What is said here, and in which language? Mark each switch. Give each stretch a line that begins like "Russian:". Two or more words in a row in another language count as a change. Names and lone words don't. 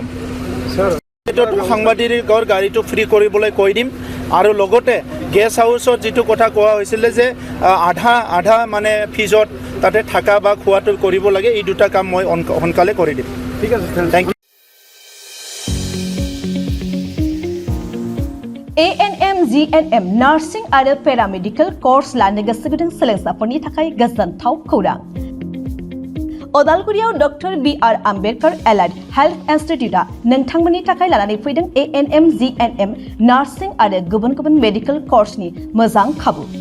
Assamese: সাংবাদিকৰ গাড়ীটো ফ্ৰী কৰিবলৈ কৈ দিম আৰু লগতে গেষ্ট হাউচত যিটো কথা কোৱা হৈছিলে যে আধা মানে ফিজত তাতে থকা বা খোৱাটো কৰিব লাগে, এই দুটা কাম মই সোনকালে কৰি দিম। ঠিক আছে,
English: thank you.
Bodo: ANM, GNM नार्सिं आरो पेरामेडिकेल कर्स लानो गोसो गुदुं सोलोंसाफोरनि थाखाय गोजोनथाव खौरां। अदालगुरियाव डक्टर BR आम्बेडकर एलाइड हेल्थ इन्स्टिट्यूटआ नोंथांमोननि थाखाय लानानै फैदों ANM, GNM नार्सिं आरो गुबुन गुबुन मेडिकेल कर्सनि मोजां खाबु।